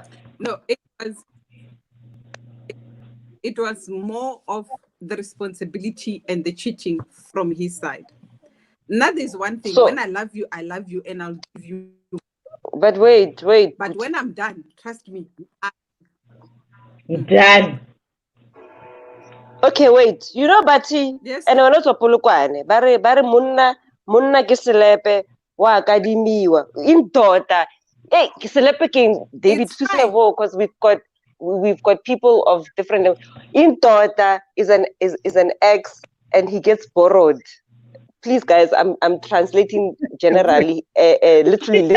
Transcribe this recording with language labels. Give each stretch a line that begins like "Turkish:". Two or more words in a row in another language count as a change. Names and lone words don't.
English: No, it was more of the responsibility and the cheating from his side. That is one thing. When I love you, and I'll give you. But wait. But when I'm done, trust me, I'm done. Okay, wait. You know, Bati, yes. And when also Polokwane,
Northern Sotho: bare munna ke selepe wa kadimiwa
English: in daughter. Hey, selepe king David because we've got people of different. In daughter is an ex, and he gets borrowed. Please, guys, I'm translating generally, literally.